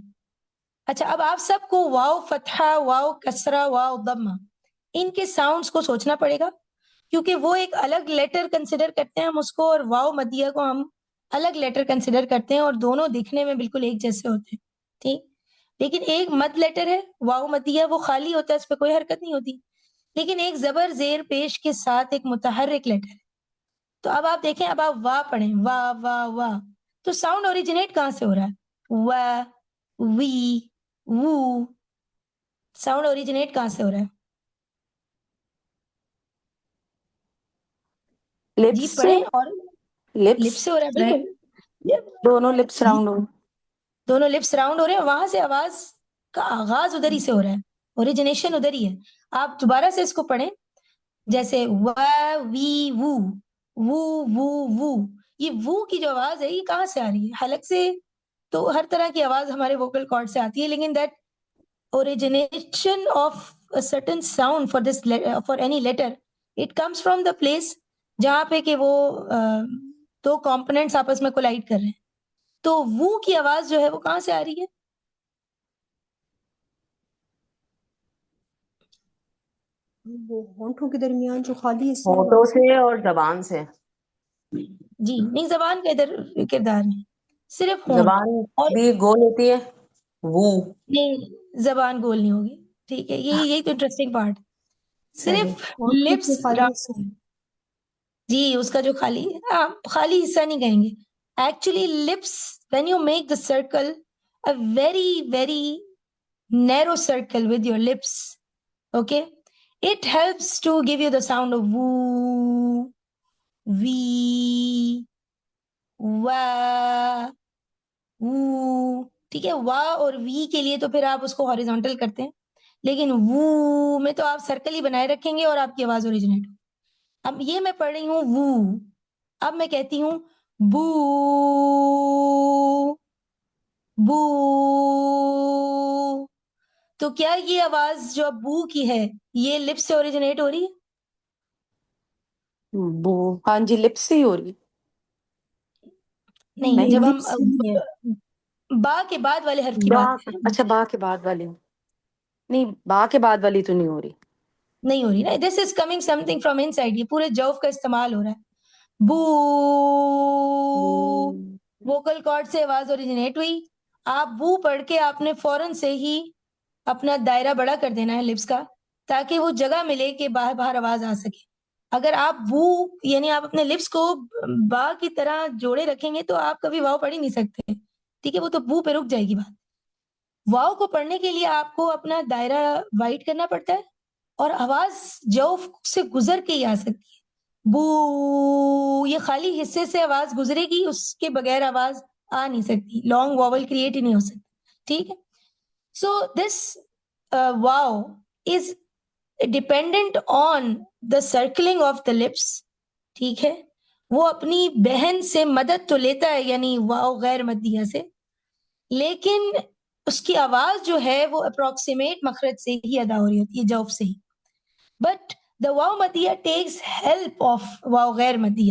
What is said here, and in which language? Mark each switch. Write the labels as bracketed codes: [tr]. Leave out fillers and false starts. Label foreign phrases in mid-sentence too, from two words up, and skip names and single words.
[ur] اچھا، اب آپ سب کو واو فتحہ، واو کسرہ، واو ضمہ، ان کے ساؤنڈز کو سوچنا پڑے گا کیونکہ وہ ایک الگ [en] letter consider [ur] کرتے ہیں ہم اس کو، اور واو مدیہ کو ہم الگ [en] letter consider [ur] کرتے ہیں، اور دونوں دکھنے میں بالکل ایک جیسے ہوتے ہیں. ٹھیک، لیکن ایک مد لیٹر ہے واو مدیہ، وہ خالی ہوتا ہے، اس پہ کوئی حرکت نہیں ہوتی. لیکن ایک زبر زیر پیش کے ساتھ ایک متحرک لیٹر ہے. تو اب آپ دیکھیں، اب آپ وا پڑھیں، وا وا وا، تو [en] sound originate [ur] کہاں سے ہو رہا ہے؟ وا، وی، وو، [en] sound originate [ur] کہاں سے ہو رہا ہے؟ جی لپس سے، پڑھیں. اور لپس لپ سے ہو رہا ہے، بالکل دونوں لپس جی، راؤنڈ ہو. دونوں لپس راؤنڈ ہو رہے ہیں، وہاں سے آواز کا آغاز ادھر ہی سے ہو رہا ہے، اوریجنیشن ادھر ہی ہے. آپ دوبارہ سے اس کو پڑھیں، جیسے وا، وی، وو، وو، وو، وو. یہ وو کی جو آواز ہے یہ کہاں سے آ رہی ہے؟ حلق سے. تو ہر طرح کی آواز ہمارے [en] vocal cord [ur] سے آتی ہے، لیکن [en] that origination of a certain sound for this for any letter, it comes from the place [ur] جہاں پہ کہ وہ دو کمپوننٹس آپس میں کولائڈ کر رہے ہیں. تو وہ کی آواز جو ہے وہ کہاں سے آ رہی ہے؟ وہ ہونٹوں کے درمیان جو خالی حصہ ہے ہونٹوں وہاں سے. سے اور زبان سے. جی نہیں، زبان کا ادھر کردار نہیں، صرف ہونٹ. زبان اور بھی گول ہوتی ہے. وہ نہیں، زبان گول نہیں ہوگی. ٹھیک ہے، یہی تو [en] interesting part. [ur] صحیح. صرف ہونٹوں لپس کے خالی حصہ. جی، اس کا جو خالی خالی حصہ نہیں کہیں گے. [en] actually lips when you make the circle a very very narrow circle with your lips, okay, it helps to give you the sound of woo, wee, wa, woo. [ur] ٹھیک ہے، وا اور وی کے لیے تو پھر آپ اس کو ہاریزونٹل کرتے ہیں، لیکن وو میں تو آپ سرکل ہی بنائے رکھیں گے اور آپ کی آواز اوریجنیٹ ہو. اب یہ میں پڑھ رہی ہوں وو، اب میں کہتی ہوں بو، بو. تو کیا یہ آواز جو اب بو کی ہے یہ لپ سے اوریجنیٹ ہو رہی ہے؟ بو، ہاں جی، لپس سے ہی ہو رہی. نہیں، نہیں، جب ہم لپس نہیں ہے. با کے بعد والے حرف کی با، بات کریں. اچھا با کے بعد والی نہیں، با کے بعد والی تو نہیں ہو رہی. نہیں ہو رہی نا، [en] this is coming something from inside, [ur] یہ پورے جوف کا استعمال ہو رہا ہے. بو، [en] vocal cord [ur] سے آواز اوریجنیٹ ہوئی. آپ بو پڑھ کے آپ نے فوراً سے ہی اپنا دائرہ بڑا کر دینا ہے لپس کا، تاکہ وہ جگہ ملے کہ باہر باہر آواز آ سکے. اگر آپ بو یعنی آپ اپنے لپس کو با کی طرح جوڑے رکھیں گے تو آپ کبھی واؤ پڑھ ہی نہیں سکتے. ٹھیک ہے، وہ تو بو پہ رک جائے گی بات. واؤ کو پڑھنے کے لیے آپ کو اپنا دائرہ وائڈ کرنا پڑتا ہے، اور آواز جوف سے گزر کے ہی آ سکتی ہے. بو، یہ خالی حصے سے آواز گزرے گی، اس کے بغیر آواز آ نہیں سکتی، [en] long vowel [ur] کریٹ ہی نہیں ہو سکتی. ٹھیک ہے، [en] so this waw is dependent on the circling of the lips. [ur] ٹھیک ہے، وہ اپنی بہن سے مدد تو لیتا ہے، یعنی واو غیر مدیہ سے، لیکن اس کی آواز جو ہے وہ اپروکسیمیٹ مخرج سے ہی ادا ہو رہی ہوتی ہے، جوف سے ہی. [en] but the واو مدیہ takes help of واو غیر مدیہ.